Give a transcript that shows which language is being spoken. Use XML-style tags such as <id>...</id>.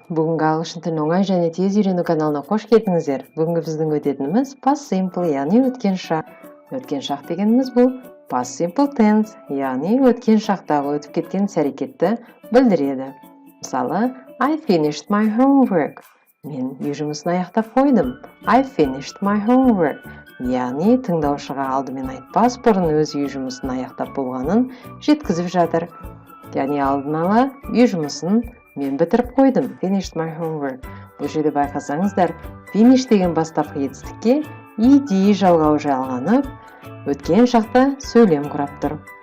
<kk>Бүгінгі ағылшын тілін оңай және тез үйрену каналына қош келдіңіздер. Бүгінгі біздің өтетініміз past simple, яғни өткен шақ. Өткен шақ дегеніміз бұл past simple tense, яғни өткен шақтағы өтіп кеткен іс-әрекетті білдіреді.</kk> <en>Мысалы, I finished my homework.</en> <kk>Мен үй жұмысын аяқтап қойдым.</kk> <en>I finished my homework.</en> <kk>Яғни тыңдаушыға алдымен айтпас бұрын өз үй жұмысын аяқтап болғанын жеткізіп жатыр. Яғни алдын ала үй жұмысын мен бітіріп қойдым.</kk> <en>Finished my homework.</en> <kk>Бұл жерде байқасаңыздар, finish деген бастапқы етістікке ed жалғауы жалғанып, өткен шақта сөйлем құрап тұр.</kk>